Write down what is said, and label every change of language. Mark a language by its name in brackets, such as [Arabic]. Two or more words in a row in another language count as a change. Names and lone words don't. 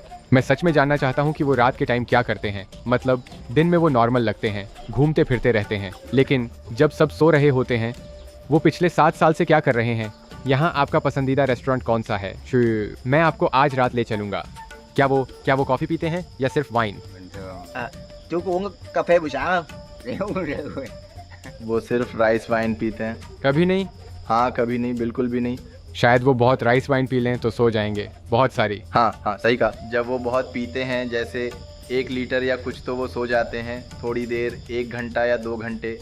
[Hindi] मैं सच में जानना चाहता हूँ कि वो रात के टाइम क्या करते हैं। मतलब दिन में वो नॉर्मल लगते हैं, घूमते फिरते रहते हैं, लेकिन जब सब सो रहे होते हैं, वो पिछले 7 साल से क्या कर रहे हैं? यहाँ आपका पसंदीदा रेस्टोरेंट कौन सा है? मैं आपको आज रात ले चलूँगा। क्या वो कॉफ़ी पीते हैं या सिर्फ वाइन? [Vietnamese] Chú có uống cà phê buổi sáng không? [Hindi] वो सिर्फ [English] rice wine [Hindi] पीते हैं। कभी नहीं? हाँ, कभी नहीं, बिल्कुल भी नहीं। शायद वो बहुत [English] rice wine [Hindi] पी लें तो सो जाएंगे, बहुत सारी। हाँ हाँ, सही कहा। जब वो बहुत पीते हैं, जैसे 1 लीटर या कुछ, तो वो सो जाते हैं थोड़ी देर, 1 घंटा या 2 घंटे।